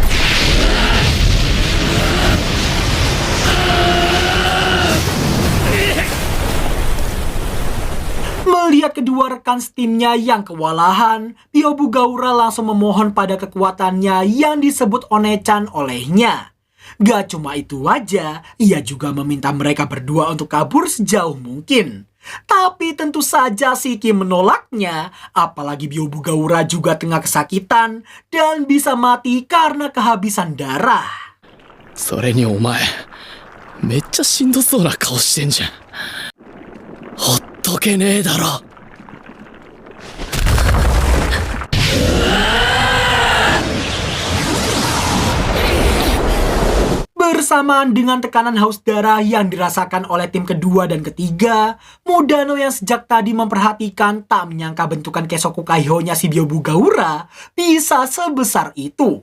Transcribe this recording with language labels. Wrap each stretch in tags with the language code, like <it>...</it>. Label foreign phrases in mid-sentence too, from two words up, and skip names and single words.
<id>Melihat kedua rekan setimnya yang kewalahan, Byobugaura langsung memohon pada kekuatannya yang disebut One-chan olehnya. Gak cuma itu aja, ia juga meminta mereka berdua untuk kabur sejauh mungkin. Tapi tentu saja Shiki menolaknya, apalagi Byobugaura juga tengah kesakitan dan bisa mati karena kehabisan darah.</id> <ja>それにお前めっちゃしんどそうな顔してんじゃん。ほっとけねえだろ。</ja> <id>Bersama Bersamaan dengan tekanan haus darah yang dirasakan oleh tim kedua dan ketiga, Mudano yang sejak tadi memperhatikan tak menyangka bentukan Kesoku Kaiho-nya si Byobugaura bisa sebesar itu.</id>